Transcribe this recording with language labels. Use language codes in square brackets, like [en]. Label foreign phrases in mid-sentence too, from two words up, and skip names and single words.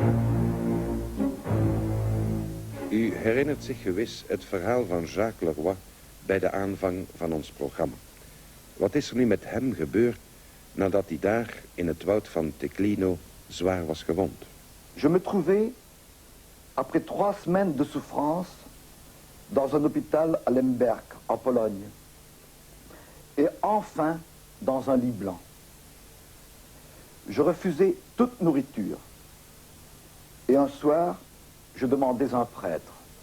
[nl] U herinnert zich gewis het verhaal van Jacques Leroy bij de aanvang van ons programma. Wat is er nu met hem gebeurd nadat hij daar in het woud van Teclino zwaar was gewond? [fr] Je me trouvais, après 3 semaines de souffrance, dans un hôpital à Lemberg, en Pologne. Et enfin, dans un lit blanc. Je refusais toute nourriture. Et un soir, je demandais un prêtre.